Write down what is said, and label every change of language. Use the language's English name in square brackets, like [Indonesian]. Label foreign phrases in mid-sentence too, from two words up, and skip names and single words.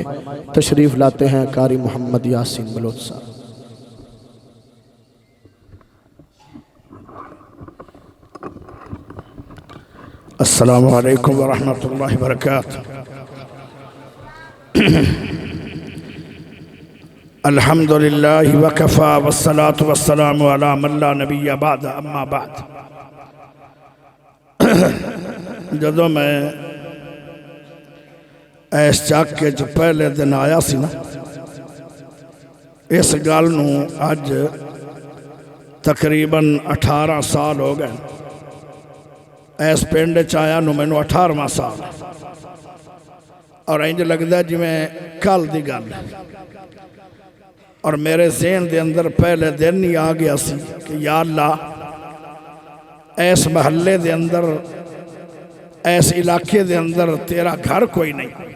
[Urdu] تشریف لاتے ہیں قاری محمد یاسین بلوچ صاحب۔ [Arabic] السلام علیکم ورحمۃ اللہ وبرکاتہ۔ الحمد للہ وکفا والصلاة والسلام علی من لا نبی بعد اما بعد. [Punjabi] جدو میں ایس چاکے جو پہلے دن آیا سی نا، اس گل نو اج تقریباً 18 سال ہو گئے. ایس پنڈ چایا نو مینو 18واں سال، اور انج لگتا ہے جی میں کل دی گل. اور میرے ذہن دے اندر پہلے دن ہی آ گیا سی کہ یا اللہ ایس محلے دے اندر، ایس علاقے دے اندر تیرا گھر کوئی نہیں.